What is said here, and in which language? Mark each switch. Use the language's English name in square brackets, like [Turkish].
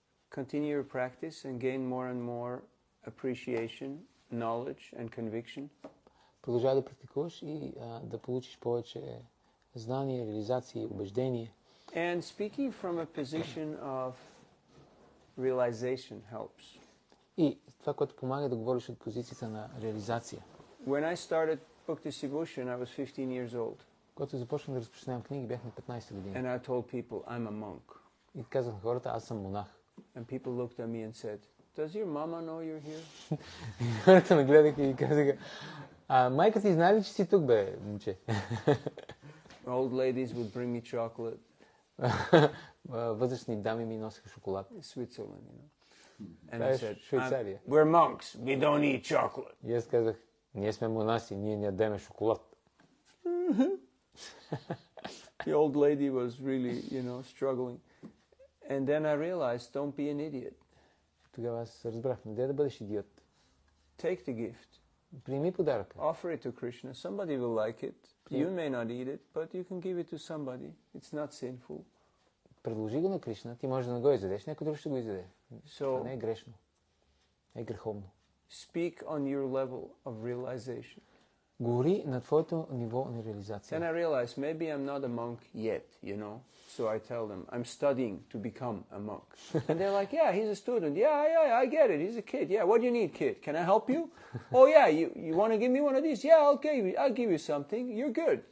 [English] continue your practice and gain more and more appreciation, knowledge and conviction. [Bulgarian] Продължавай да практикуваш и да получиш повече знание, реализация, убеждение. [English] And speaking from a position of realization helps. [Bulgarian] И това, което помага да говориш от позицията на реализация. [English] When I started Bhakti-Sibhushan, I was 15 years old. [Bulgarian] Когато започнах да разпространявам книги, бях на 15 години. [English] And I told people, I'm a monk. [Bulgarian] И казах на хората, аз съм монах. [English] And people looked at me and said, does your mama know you're here? [Bulgarian] Хората ме гледаха и казаха, майка ти знае ли, че си тук, бе, момче? [English] Old ladies would bring me chocolate. [Bulgarian] Възрастни дами ми носиха шоколад. [English] Switzerland, And I said, [Bulgarian] Швейцария. [English] we're monks, we don't eat chocolate. [Bulgarian] И аз казах, ние сме монаси, ние не ядеме шоколад. [English] The old lady was really, struggling. And then I realized, don't be an idiot. [Bulgarian] Тогава аз разбрах, не да бъдеш идиот. [English] Take the gift. [Bulgarian] Прими подаръка. [English] Offer it to Krishna. Somebody will like it. You may not eat it, but you can give it to somebody. It's not sinful. [Bulgarian] Предложи го на Кришна, ти можеш да не го изядеш, някой друг ще го изяде. Това не е грешно. Не е греховно. [English] Speak on your level of realization. [Bulgarian] Говори на твоето ниво на реализация. [English] Then I realized maybe I'm not a monk yet, you know. So I tell them, I'm studying to become a monk. And they're like, yeah, he's a student. Yeah, I get it. He's a kid. Yeah, what do you need, kid? Can I help you? Oh, yeah, you want to give me one of these? Yeah, okay, I'll give you something. You're good.